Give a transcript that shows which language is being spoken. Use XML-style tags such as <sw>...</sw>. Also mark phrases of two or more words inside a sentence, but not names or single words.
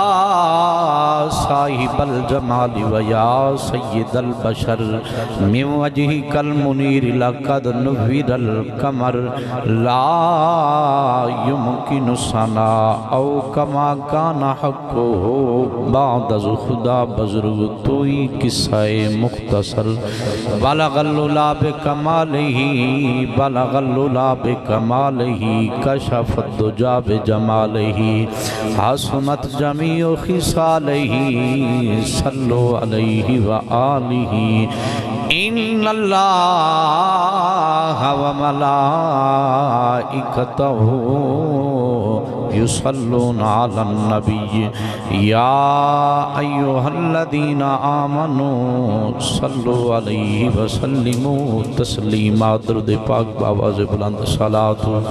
<ar>صاحب الجمال ويا سيد البشر من وجهك المنير لقد نور القمر لا يمكن الثناء او كما كان حقه</ar> <fa>بعد خدا بزرگ توئی قصہ مختصر</fa> <ar>بلغ اللولا بکمالہ بلغ اللولا بکمالہ کشف الدجا بجمالہ حسنت جمیع خصالہ صلو علیہ وآلہ ان اللہ وملائکتہ یصلون علی النبی یا ایہا الذین آمنوا صلوا علیہ وسلموا تسلیما</ar> <ur>درود پاک بآواز بلند</ur> <ar>صلاۃ</ar>